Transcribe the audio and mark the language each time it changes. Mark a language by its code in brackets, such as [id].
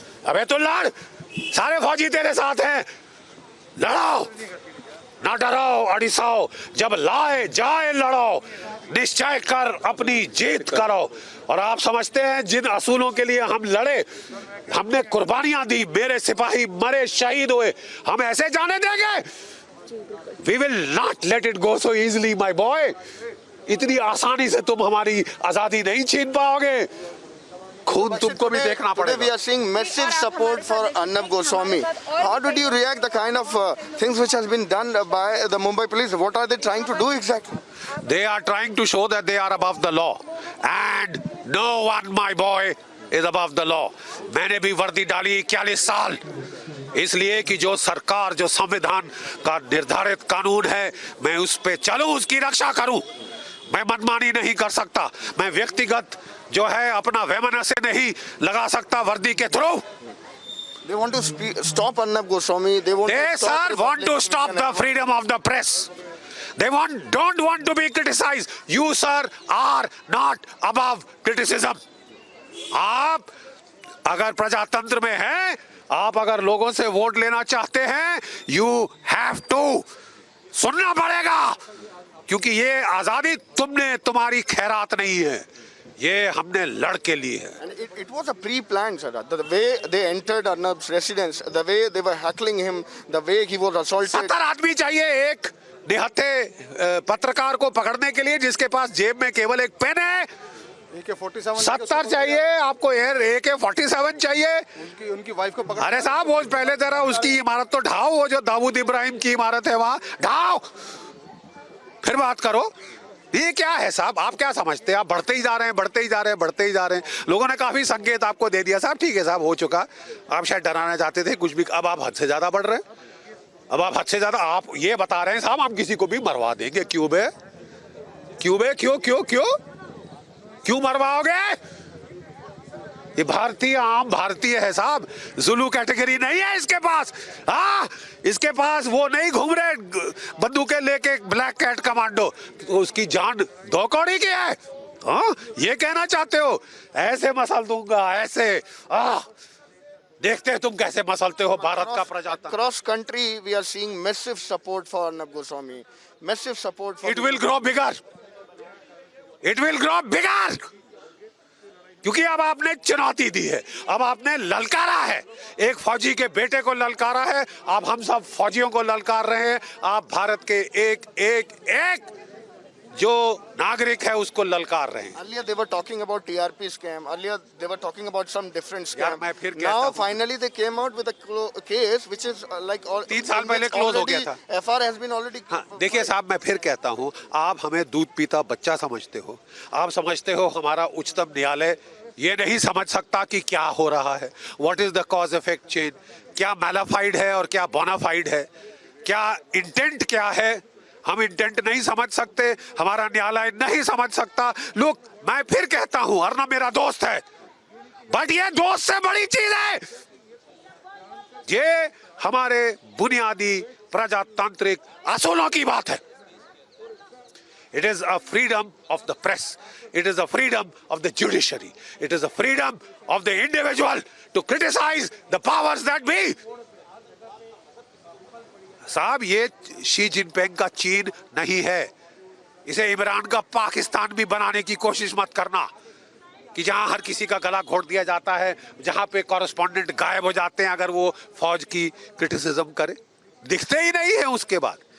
[hi] अबे तू लड़, सारे फौजी तेरे साथ हैं, लड़ो, ना डरो अड़िसाओ, जब लाए जाए लड़ो, निश्चय कर अपनी जीत करो। और आप समझते हैं जिन असूलों के लिए हम लड़े, हमने कुर्बानियां दी, मेरे सिपाही मरे, शहीद हुए, हम ऐसे जाने देंगे? [en] We will not let it go so easily, my boy. [hi] इतनी आसानी से तुम हमारी आजादी नहीं छीन पाओगे, खून तुमको भी देखना पड़ेगा। [en] We are seeing massive support for Arnab Goswami. How did you react the kind of things which has been done by the Mumbai police? What are they trying to do exactly? They are trying to show that they are above the law, and no one, my boy, is above the law. [hi] मैंने भी वर्दी डाली 41 साल, इसलिए कि जो सरकार, जो संविधान का निर्धारित कानून है, मैं उस पे चलूं, उसकी रक्षा करूं। मैं मनमानी नहीं कर सकता, मैं व्यक्तिगत जो है अपना वैमनस्य नहीं लगा सकता वर्दी के through. [en] They want to stop Arnab Goswami. They want to stop the freedom of the press. They don't want to be criticized. You, sir, are not above criticism. [hi] आप अगर प्रजातंत्र में हैं, आप अगर लोगों से वोट लेना चाहते हैं, [en] you have to [hi] सुनना पड़ेगा, क्योंकि ये आजादी तुम्हारी खैरात नहीं है, ये हमने लड़ के लिए है। [en] And it was a pre-planned, sir. The way they entered Arnab's residence, the way they were heckling him, the way he was assaulted. [hi] 70 आदमी चाहिए एक निहत्थे पत्रकार को पकड़ने के लिए, जिसके पास जेब में केवल एक पेन है। [en] AK-47 [hi] 70 चाहिए आपको, AK-47 चाहिए। उनकी वाइफ को पकड़। अरे साहब, वो पहले जरा उसकी इमारत तो ढाओ, वो जो दाऊद इब्राहिम की इमारत है वहां ढाओ, फिर बात करो। ये क्या है साहब, आप क्या समझते हैं? आप बढ़ते ही जा रहे हैं, बढ़ते ही जा रहे हैं, बढ़ते ही जा रहे हैं। लोगों ने काफी संकेत आपको दे दिया साहब, ठीक है साहब, हो चुका। आप शायद डराना चाहते थे कुछ भी, अब आप हद से ज्यादा बढ़ रहे हैं। अब आप हद से ज्यादा आप ये बता रहे हैं साहब, हम किसी को भी मरवा देंगे। क्यों बे, क्यों बे, क्यों क्यों क्यों क्यों मरवाओगे? ये भारतीय, आम भारतीय है साहब, जुलू कैटेगरी नहीं है इसके पास। हाँ, इसके पास वो नहीं घूम रहे बंदूकें लेके ब्लैक कैट कमांडो, तो उसकी जान 2 कौड़ी की है। हाँ, ये कहना चाहते हो? ऐसे मसल दूंगा, ऐसे। देखते हैं तुम कैसे मसलते हो भारत का प्रजातंत्र। [en] Across country we are seeing massive support for Arnab Goswami, massive support for It will grow bigger. It will grow bigger. [hi] क्योंकि अब आपने चुनौती दी है, अब आपने ललकारा है, एक फौजी के बेटे को ललकारा है, अब हम सब फौजियों को ललकार रहे हैं, आप भारत के एक जो नागरिक है उसको ललकार रहे हैं। [en] Earlier they were talking about TRP scam. Earlier they were talking about some different scam. [hi] मैं फिर कहता [en] Now [hi] हूं, [en] finally they came out with a case which is like all [hi] 3 साल पहले क्लोज हो गया था। [en] FR has been already. [hi] हाँ, देखिए साहब, मैं फिर कहता हूँ, आप हमें दूध पीता बच्चा समझते हो। आप समझते हो हमारा उच्चतम न्यायालय ये नहीं समझ सकता कि क्या हो रहा है, [en] what is the cause effect chain, [hi] क्या मैलाफाइड है और क्या बोनाफाइड है, क्या इंटेंट क्या है। हम इंटेंट नहीं समझ सकते, हमारा न्यायालय नहीं समझ सकता। लोग, मैं फिर कहता हूं, अर्नब मेरा दोस्त है, बट ये दोस्त से बड़ी चीज है, ये हमारे बुनियादी प्रजातांत्रिक असूलों की बात है। [en] It is a freedom of the press. It is a freedom of the judiciary. It is a freedom of the individual to criticize the powers that be. [hi] साहब, ये शी जिनपिंग का चीन नहीं है, इसे इमरान का पाकिस्तान भी बनाने की कोशिश मत करना, कि जहां हर किसी का गला घोट दिया जाता है, जहां पे कॉरेस्पॉन्डेंट गायब हो जाते हैं अगर वो फौज की क्रिटिसिज्म करे, दिखते ही नहीं है उसके बाद।